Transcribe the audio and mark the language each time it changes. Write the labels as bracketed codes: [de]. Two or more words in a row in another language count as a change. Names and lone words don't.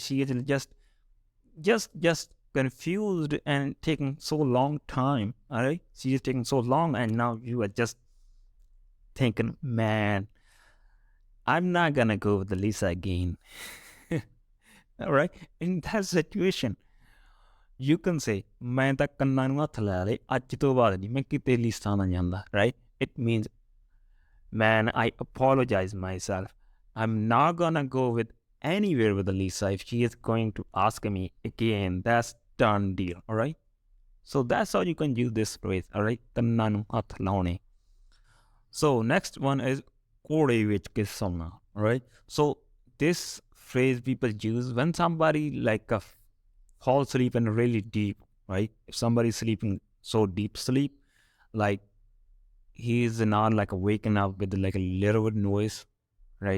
[en] She is just confused and taking so long time. All right, she is taking so long, and now you are just thinking, man, I'm not gonna go with the Lisa again. All right, in that situation, you can say, [pa] मैं ਤਾਂ ਕੰਨਾਂ ਨੂੰ ਹੱਥ ਲਾ ਲਏ ਅੱਜ ਤੋਂ ਬਾਅਦ ਨਹੀਂ ਮੈਂ ਕਿਤੇ ਲੀਸਾ ਨਾ ਜਾਂਦਾ, [en] right? It means, man, I apologize myself. I'm not gonna go with anywhere with Lisa. If she is going to ask me again, that's done deal. All right. So that's how you can use this phrase. All right. [pa] ਕੰਨਾਂ ਨੂੰ ਹੱਥ ਲਾਉਣੇ. [en] So next one is [pa] ਕੋੜੇ ਵਿੱਚ ਕਿਸ ਸੌਣਾ. [en] All right. So this phrase people use when somebody like fall asleep and really deep. Right. If somebody is sleeping so deep sleep, like he's not like waking up with like a little bit noise, right?